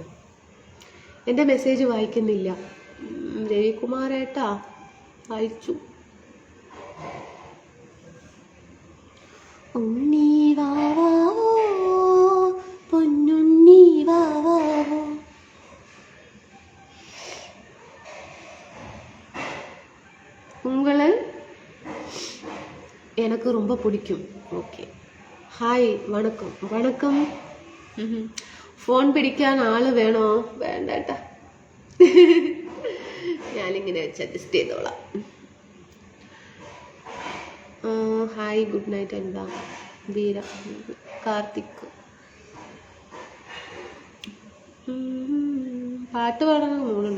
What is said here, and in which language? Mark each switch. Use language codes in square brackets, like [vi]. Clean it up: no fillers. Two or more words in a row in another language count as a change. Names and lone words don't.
[ml] എൻ്റെ മെസ്സേജ് വായിക്കുന്നില്ല. രവികുമാരേട്ടാ വായിച്ചു. ഉണ്ണി വാവാവോ പൊന്നുണ്ണി വാവാവോ. [ta] உங்களை எனக்கு ரொம்ப பிடிக்கும். ஓகே, [ml] ഹായ്, വണക്കം. വണക്കം. ഫോൺ പിടിക്കാൻ ആള് വേണോ? വേണ്ടേട്ടാ, ഞാനിങ്ങനെ വെച്ച് അഡ്ജസ്റ്റ് ചെയ്തോളാം. [en] Hi, good night. [ml] എന്താ വീര, കാർത്തിക്. പാട്ട് പാടാൻ മൂടുണ്ട്.